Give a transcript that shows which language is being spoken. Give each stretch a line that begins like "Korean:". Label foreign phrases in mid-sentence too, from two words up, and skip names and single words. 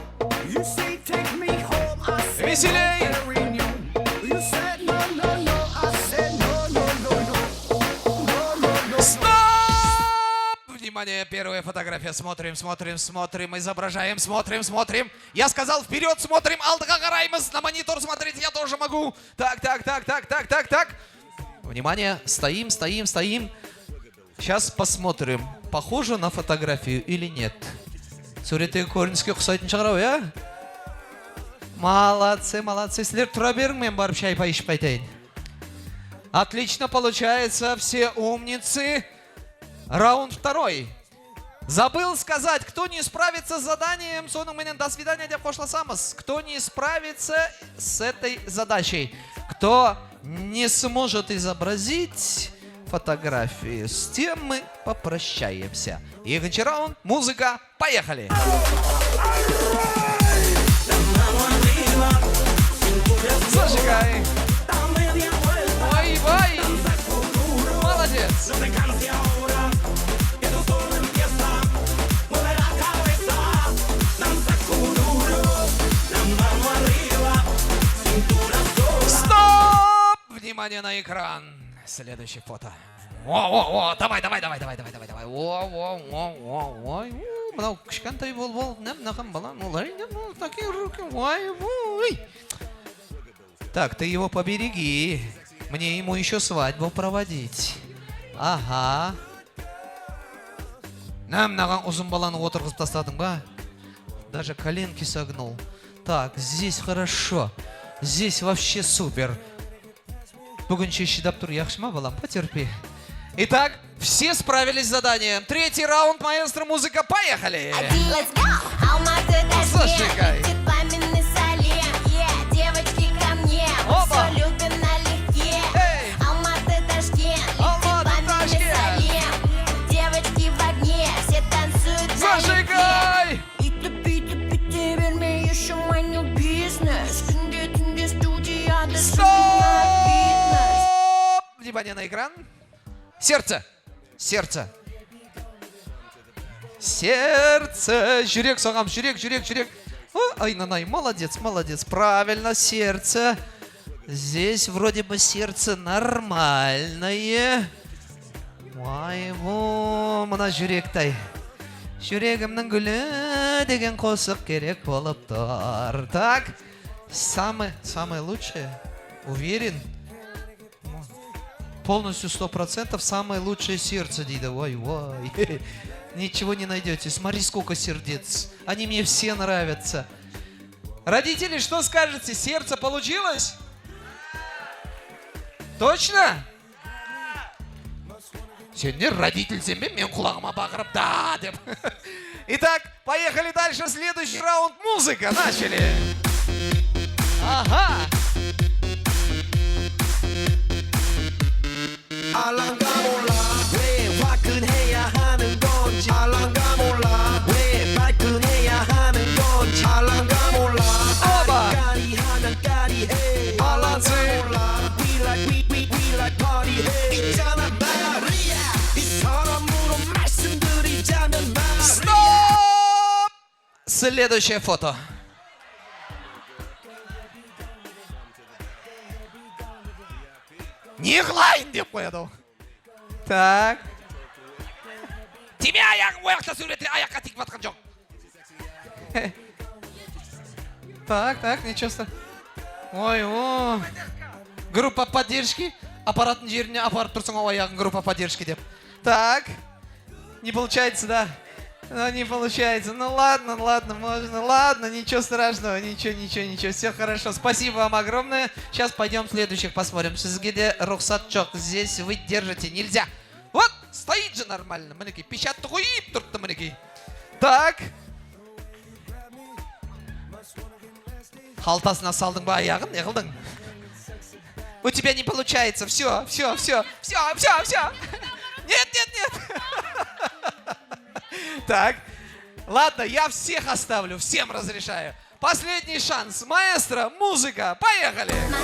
Russian: Веселей. Внимание, первая фотография. Смотрим, смотрим, смотрим, изображаем, смотрим, смотрим. Я сказал вперед, смотрим,
Kazakh: алдыға қараймыз.
Russian: На монитор смотреть я тоже могу. Так, так, так, так, так, так, так. Внимание, стоим, стоим, стоим. Сейчас посмотрим, похоже на фотографию или нет.
Kazakh: Суреттегі көрініске ұқсайтын шығар, я?
Russian: Молодцы, молодцы.
Kazakh: Сіздер тұра берің, мен барып шай ішіп қайтайын.
Russian: Отлично получается, все умницы. Раунд второй. Забыл сказать, кто не справится с заданием,
Kazakh: соның менен
Russian: до свидания
Kazakh: деп қошласамыз.
Russian: Кто не справится с этой задачей, кто не сможет изобразить фотографии, с тем мы попрощаемся.
Kazakh: Екінші раунд, музыка, поехали!
Russian: Зажигай! Ой, ой! Молодец! Стоп! Внимание на экран. Следующее фото. О, давай.
Kazakh: Ой, мынау кішкентай бол, нақам балам,
Russian: такие руки, ой. Так, ты его побереги. Мне ему еще свадьбу проводить. Ага.
Kazakh: Мынаған ұзын баланы отырғызып тастадың ба?
Russian: Даже коленки согнул. Так, здесь хорошо. Здесь вообще супер.
Kazakh: Бүгінше шидап тұр, яқшы ма, балам?
Russian: Потерпи. Итак, все справились с заданием. Третий раунд, маэстро, музыка, поехали! Зажигай! Девочки ко мне, мы все любим налегке. Алматы, Ташкент, девочки в огне, все танцуют Зажигай! Внимание на экран. Сердце. Сердце. Сердце.
Kazakh: Жүрек соғам. Жүрек.
Russian: Ой, нанай. Молодец. Правильно, сердце. Здесь вроде бы сердце нормальное.
Kazakh: Ой, мына жүректай. Жүрегімнің гүлі деген қосық керек болып тұр.
Russian: Так. Самое лучшее. Уверен? Полностью 100% самое лучшее сердце, Дида. Ой. Ничего не найдете. Смотри, сколько сердец. Они мне все нравятся. Родители, что скажете? Сердце получилось? Точно? Сегодня родитель себе
Kazakh: мен құлағыма бақырып, да, деп.
Russian: Итак, поехали дальше. Следующий раунд. Музыка. Начали. Ага.
Korean: 알랑가 몰라 왜 화끈해야 하는 건지 알랑가 몰라 왜 발끈해야 하는 건지 알랑가 몰라 까리하면 까리해 알랑가 몰라
English: we like party
Korean: 해 있잖아 말이야 이 사람으로 말씀드리자면 말이야
Russian: Стоп! Следующее фото.
Kazakh: Не қылайын деп қояды. Так. Тебе аяғың ояқта суретте аяққа тиіп жатқан жоқ.
Russian: Так, ничего страшного. Ой, о. Группа поддержки.
Kazakh: Аппараттың жеріне апарып тұрсың аяғын
Russian: группа поддержки
Kazakh: деп. Так.
Russian: Не получается, да? Ну, не получается. Ну ладно, можно. Ладно, ничего страшного. Ничего. Все хорошо. Спасибо вам огромное. Сейчас пойдем следующих посмотрим.
Kazakh: Сізге де рұқсат жоқ.
Russian: Здесь вы держите. Нельзя. Вот, стоит же нормально.
Kazakh: Мінекей, печатты қойып тұртты мінекей.
Russian: Так.
Kazakh: Қалтасына салдың ба аяғын? Не қылдың?
Russian: У тебя не получается. Все. Нет. Так. Ладно, я всех оставлю. Всем разрешаю. Последний шанс. Маэстро, музыка. Поехали.